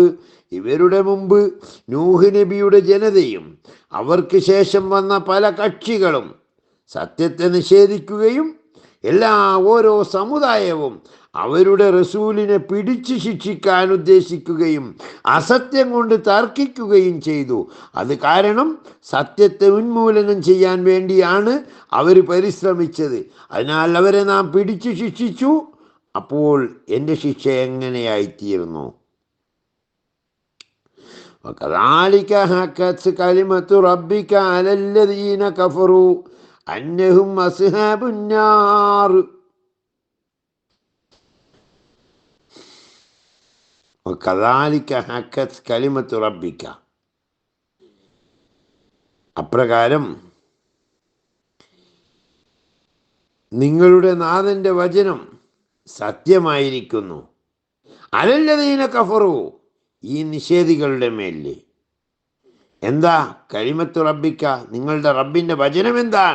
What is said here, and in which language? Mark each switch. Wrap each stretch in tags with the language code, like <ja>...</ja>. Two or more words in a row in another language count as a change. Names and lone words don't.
<ml>ഇവരുടെ മുമ്പ് നൂഹ് നബിയുടെ ജനതയും അവർക്ക് ശേഷം വന്ന പല കക്ഷികളും സത്യത്തെ നിഷേധിക്കുകയും ഓരോ സമുദായവും അവരുടെ റസൂലിനെ പിടിച്ചു ശിക്ഷിക്കാൻ ഉദ്ദേശിക്കുകയും അസത്യം കൊണ്ട് തർക്കിക്കുകയും ചെയ്തു. അത് കാരണം സത്യത്തെ ഉന്മൂലനം ചെയ്യാൻ വേണ്ടിയാണ് അവർ പരിശ്രമിച്ചത്. അതിനാൽ അവരെ നാം പിടിച്ചു ശിക്ഷിച്ചു. അപ്പോൾ എൻ്റെ ശിക്ഷ എങ്ങനെയായിത്തീർന്നു?</ml> <ar>وكذلك حقت كلمة ربك على الذين كفروا أنهم أصحاب النار. وكذلك حقت كلمة ربك.</ar> <ml>അപ്രകാരം നിങ്ങളുടെ നാഥൻ്റെ വചനം സത്യമായിരിക്കുന്നു.</ml> <ar>على الذين كفروا,</ar> <ml>ഈ നിഷേധികളുടെ മേലിൽ. എന്താ</ml> <ar>كلمة ربك,</ar> <ml>നിങ്ങളുടെ റബ്ബിൻ്റെ വചനം എന്താണ്?</ml>